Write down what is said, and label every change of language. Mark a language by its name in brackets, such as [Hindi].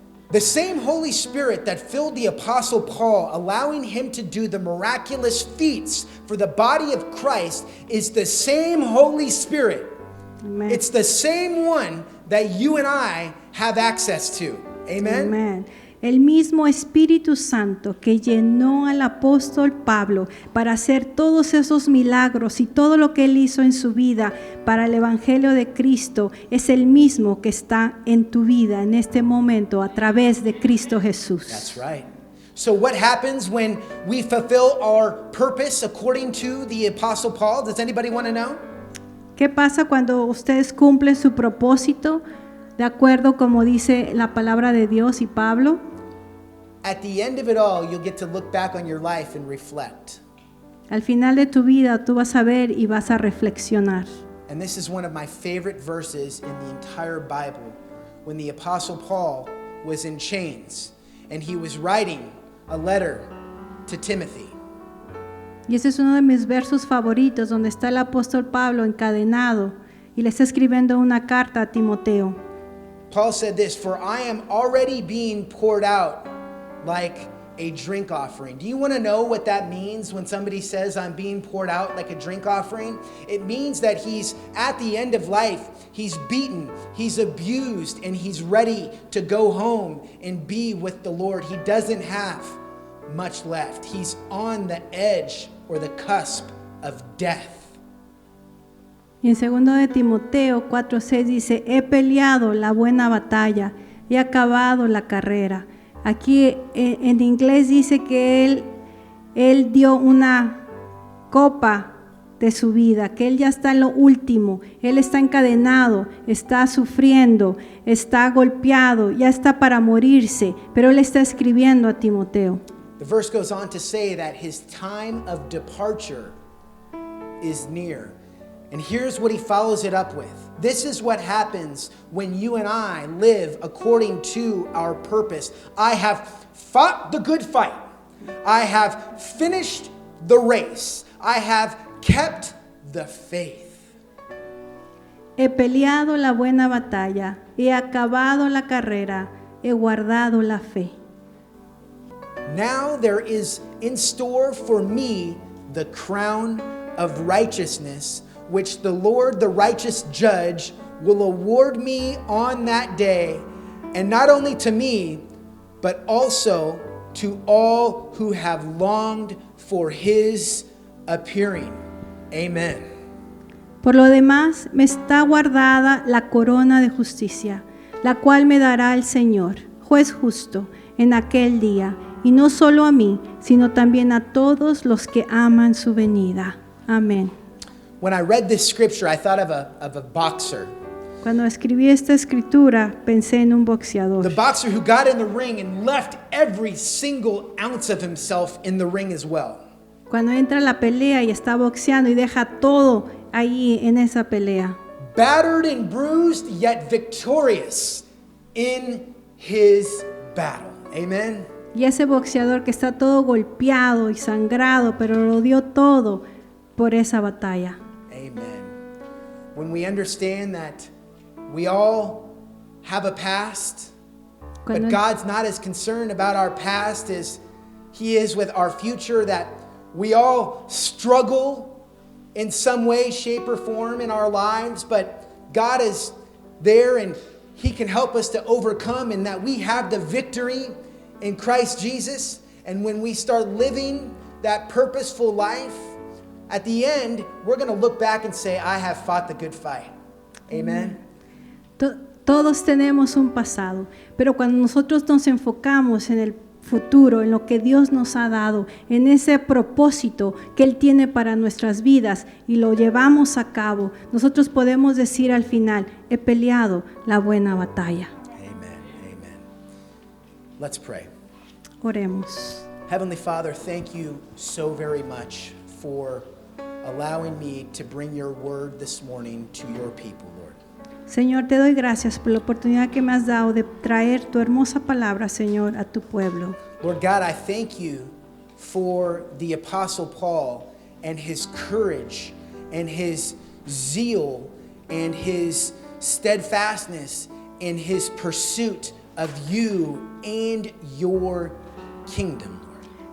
[English] The same Holy Spirit that filled the Apostle Paul, allowing him to do the miraculous feats for the body of Christ, is the same Holy Spirit. Amen. It's the same one that you and I have access to. Amen? [Spanish] Amén. el mismo Espíritu Santo que llenó al apóstol Pablo para hacer todos esos milagros y todo lo que él hizo en su vida para el Evangelio de Cristo, es el mismo que está en tu vida en este momento a través de Cristo Jesús. [English] That's right. So what happens when we fulfill our purpose according to the Apostle Paul? Does anybody want to know? [Spanish] ¿Qué pasa cuando ustedes cumplen su propósito de acuerdo como dice la palabra de Dios y Pablo? [English] At the end of it all, you'll get to look back on your life and reflect. [Spanish] Al final de tu vida tú vas a ver y vas a reflexionar. [English] And this is one of my favorite verses in the entire Bible. When the Apostle Paul was in chains and he was writing a letter to Timothy. [Spanish] Y ese es uno de mis versos favoritos, donde está el apóstol Pablo encadenado y le está escribiendo una carta a Timoteo. [English] Paul said this, "For I am already being poured out like a drink offering." Do you want to know what that means when somebody says I'm being poured out like a drink offering? It means that he's at the end of life, he's beaten, he's abused, and he's ready to go home and be with the Lord. He doesn't have much left. He's on the edge or the cusp of death. [Spanish] Y en 2 de Timoteo 4:6 dice, he peleado la buena batalla, he acabado la carrera. Aquí en inglés dice que él dio una copa de su vida, que él ya está en lo último, él está encadenado, está sufriendo, está golpeado, ya está para morirse, pero él está escribiendo a Timoteo. [English] The verse goes on to say that his time of departure is near. And here's what he follows it up with. This is what happens when you and I live according to our purpose. I have fought the good fight. I have finished the race. I have kept the faith. [Spanish] He peleado la buena batalla, he acabado la carrera, he guardado la fe. [English] Now there is in store for me the crown of righteousness, which the Lord, the righteous judge, will award me on that day, and not only to me, but also to all who have longed for his appearing. Amen. [Spanish] Por lo demás, me está guardada la corona de justicia, la cual me dará el Señor, juez justo, en aquel día, y no solo a mí, sino también a todos los que aman su venida. Amén. [English] When I read this scripture, I thought of a boxer. [Spanish] Cuando escribí esta escritura, pensé en un boxeador. [English] The boxer who got in the ring and left every single ounce of himself in the ring as well. [Spanish] Cuando entra a la pelea y está boxeando y deja todo ahí en esa pelea. [English] Battered and bruised, yet victorious in his battle. Amen. [Spanish] Y ese boxeador que está todo golpeado y sangrado, pero lo dio todo por esa batalla. [English] Amen. When we understand that we all have a past, [Spanish] Cuando- [English] but God's not as concerned about our past as he is with our future, that we all struggle in some way, shape, or form in our lives, but God is there and he can help us to overcome, and that we have the victory in Christ Jesus. And when we start living that purposeful life, at the end, we're going to look back and say, I have fought the good fight. Amen. [Spanish] Todos tenemos un pasado, pero cuando nosotros nos enfocamos en el futuro, en lo que Dios nos ha dado, en ese propósito que Él tiene para nuestras vidas y lo llevamos a cabo, nosotros podemos decir al final, he peleado la buena batalla. [English] Amen. Amen. Let's pray. [Spanish] Oremos. [English] Heavenly Father, thank you so very much for allowing me to bring your word this morning to your people, Lord. [Spanish] Señor, te doy gracias por la oportunidad que me has dado de traer tu hermosa palabra, Señor, a tu pueblo. [English] Lord God, I thank you for the Apostle Paul and his courage and his zeal and his steadfastness in his pursuit of you and your kingdom, Lord.